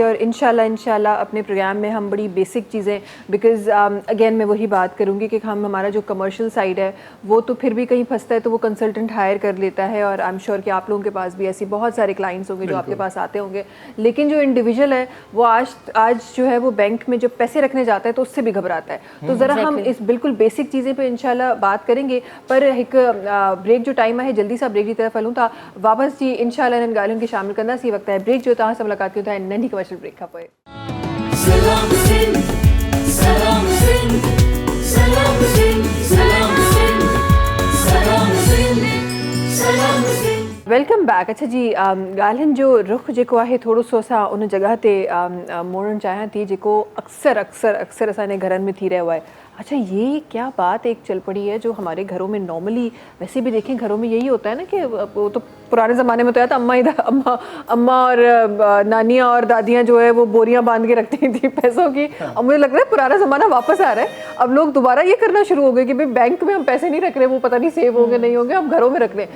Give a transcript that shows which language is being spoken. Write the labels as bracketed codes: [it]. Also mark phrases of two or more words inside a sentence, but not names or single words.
[ur] اور ان شاء اللہ اپنے پروگرام میں ہم بڑی بیسک چیزیں, [en] because again [ur] میں وہی بات کروں گی کہ ہم ہمارا جو [en] commercial side [ur] ہے وہ تو پھر بھی کہیں پھنستا ہے تو وہ کنسلٹنٹ ہائر کر لیتا ہے، اور [en] I am sure [ur] کہ آپ لوگوں کے پاس بھی ایسی بہت سارے کلائنٹس ہوں گے جو آپ کے پاس آتے ہوں گے، لیکن جو انڈیویجول ہے وہ آج جو ہے وہ بینک میں جب پیسے رکھنے جاتا ہے تو اس سے بھی گھبراتا ہے. تو ذرا ہم اس بالکل بیسک چیزیں پر ان شاء اللہ بات کریں گے. [sd] पर एक ब्रेक जो टाइम है जल्दी सा ब्रेक की तरफ हलूँ था वापस जी इंशाल्लाह इन ॻाल्हियुनि खे शामिल कंदा सी। वक्त है ब्रेक जो तव्हां सां मुलाक़ात कयूं था नंढी [en] commercial break [sd] खां पोइ। सलाम सिंध, सलाम सिंध, सलाम सिंध, सलाम सिंध। [en] Welcome back. [sd] अच्छा जी, ॻाल्हियुनि जो रुख जेको आहे थोरो सो असां उन जॻह ते मोड़णु चाहियां थी जेको अक्सर असांजे घरनि में थी रहियो आहे। [ur] اچھا، یہ کیا بات ایک چل پڑی ہے جو ہمارے گھروں میں نارملی، ویسے بھی دیکھیں گھروں میں یہی ہوتا ہے نا کہ وہ تو پرانے زمانے میں تو تھا اماں اور نانیاں اور دادیاں جو ہے وہ بوریاں باندھ کے رکھتی تھی پیسوں کی. اور مجھے لگ رہا ہے پرانا زمانہ واپس آ رہا ہے۔ اب لوگ دوبارہ یہ کرنا شروع ہو گئے کہ بھائی بینک میں ہم پیسے نہیں رکھ رہے، وہ پتا نہیں سیو ہوں گے نہیں ہوں گے، ہم گھروں میں رکھ رہے ہیں.